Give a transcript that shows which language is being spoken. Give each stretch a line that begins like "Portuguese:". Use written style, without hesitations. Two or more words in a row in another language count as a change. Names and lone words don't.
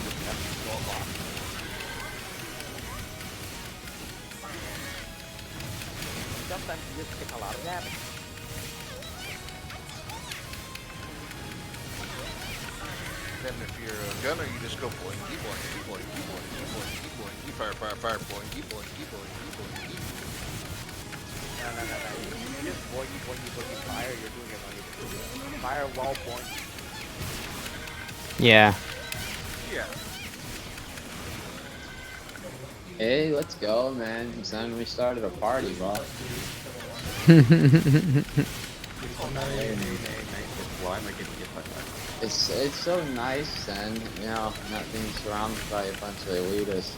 English: You have to go off. Sometimes you just take a lot of damage. Then if you're a gunner, you just go boinky, boinky, boinky, boinky, boinky, boinky, fire, fire, fire, boinky, boinky, boinky, boinky. No. You just boinky, boinky, boinky fire. You're doing it on your fire wall boinky. Yeah. Yeah. Hey, let's go, man. Son, we started a party, bro. It's so nice, and you know, not being surrounded by a bunch of elitists.